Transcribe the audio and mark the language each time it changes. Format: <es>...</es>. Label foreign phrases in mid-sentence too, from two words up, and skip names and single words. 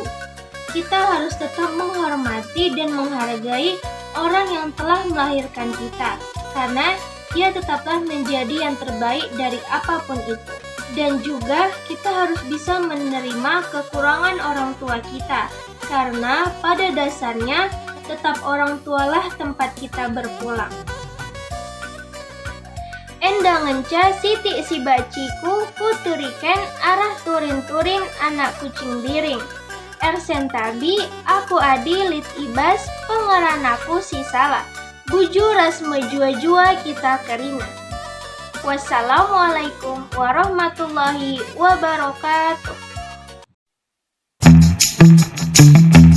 <id>Kita harus tetap menghormati dan menghargai orang yang telah melahirkan kita, karena dia tetaplah menjadi yang terbaik dari apapun itu. Dan juga kita harus bisa menerima kekurangan orang tua kita, karena pada dasarnya tetap orang tualah tempat kita berpulang.</id> <btx>Endangenca siti si baciku kuturiken arah turin-turin anak kucing diring. Ersentabi aku adi lit ibas pengeranaku si salah. Buju ras mejua-jua kita kerina.</btx> <ar>والسلام عليكم ورحمة الله وبركاته.</ar>